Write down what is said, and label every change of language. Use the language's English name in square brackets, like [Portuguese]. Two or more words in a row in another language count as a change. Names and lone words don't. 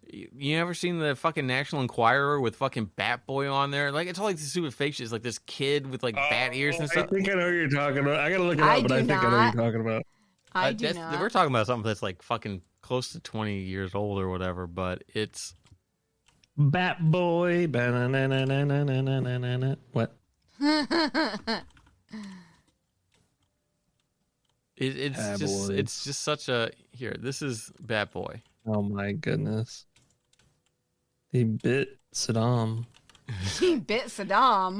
[English] You ever seen the fucking National Enquirer with fucking Bat Boy on there? Like, it's all like the stupid fake shit. It's like this kid with like bat ears and I stuff. think I know what you're talking about. I gotta look it up, I but do I think I know what not. you're talking about. I do not. We're talking about something that's like fucking close to 20 years old or whatever, but it's Bat Boy. Ba-na-na-na-na-na-na-na-na. What? it's just such a here. This is Bat Boy. Oh my goodness. He bit Saddam. He bit Saddam.